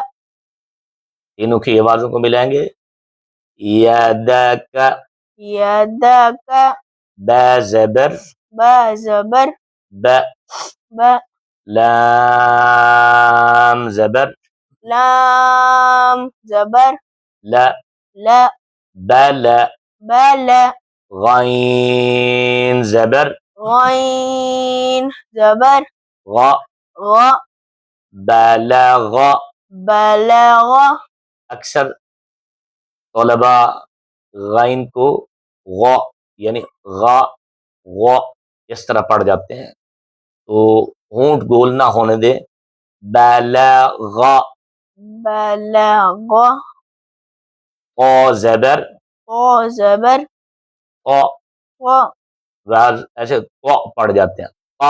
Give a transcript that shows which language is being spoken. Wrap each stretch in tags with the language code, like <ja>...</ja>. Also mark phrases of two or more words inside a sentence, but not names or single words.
<ur>تینوں کی آوازوں کو ملائیں گے۔ یدک، یدک، با زبر با زبر ب، ب، لام زبر لام زبر ل، ل، بل، بل، غین زبر غین زبر غ، غ، بلغ۔ بلغ، اکثر طلباء غین کو غ یعنی غا غ اس طرح پڑھ جاتے ہیں، تو ہونٹ گول نہ ہونے دیں۔ بلغ، بلغ، قا زبر قا زبر قا، قا، بعض ایسے قا پڑھ جاتے ہیں قا۔</ur>